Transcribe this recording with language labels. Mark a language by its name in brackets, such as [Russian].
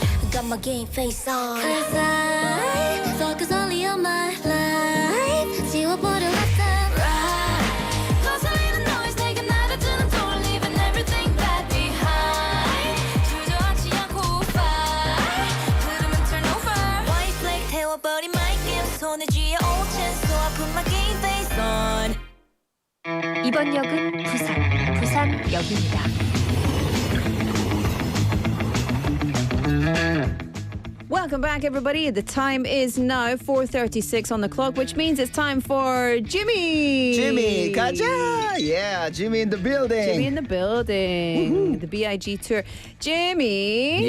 [English] got my game face on Cause I focus only on my life [Korean] 지워버려 [English] left and right [Korean] 거슬리는 [English] noise [Korean] 내게 나를 주는 [English] door leaving everything back behind [Korean] 주저앉지 않고 [English] fight [Korean] 흐름은 [English] turn over white flag [Korean] 태워버린 [English] my game [Korean] 손에 쥐어 [English] old chance so I put my game face on [Korean] 이번 역은 부산역입니다. [English] Welcome back, everybody. The time is now 4:36 on the clock, which means it's time for Jimmy. [Korean] Jimmy, 가자! [English] Yeah, Jimmy in the building. Jimmy in the building. The B.I.G Tour. Jimmy.